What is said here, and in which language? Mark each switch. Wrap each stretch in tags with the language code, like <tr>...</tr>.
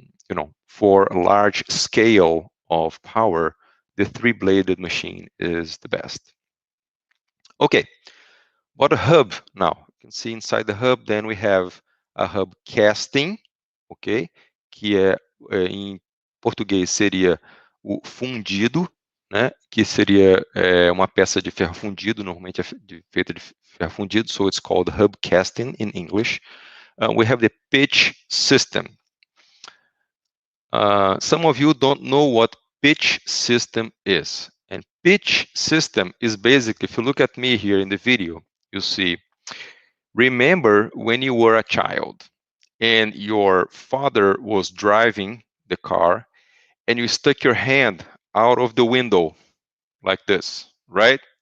<en>You know, for a large scale of power, the three-bladed machine is the best. Okay, what a hub now? You can see inside the hub, then we have a hub casting, ok?</en> <pt>Que em português seria o fundido, né? Que seria uma peça de ferro fundido, normalmente é feita de ferro fundido,</pt> <en>so it's called hub casting in English. We have the pitch system. Some of you don't know what pitch system is. And pitch system is basically, if you look at me here in the video, you see, remember when you were a child and your father was driving the car and you stuck your hand out of the window like this, right?</en>